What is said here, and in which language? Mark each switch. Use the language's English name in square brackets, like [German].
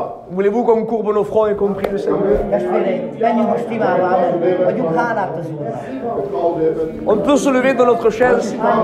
[French] Voulez-vous qu'on courbe nos fronts et qu'on prie le Seigneur? [Hungarian] Testvéreim, menjünk most imádva, adjunk hálát az Úrnak. [French] On peut se lever de notre chaise.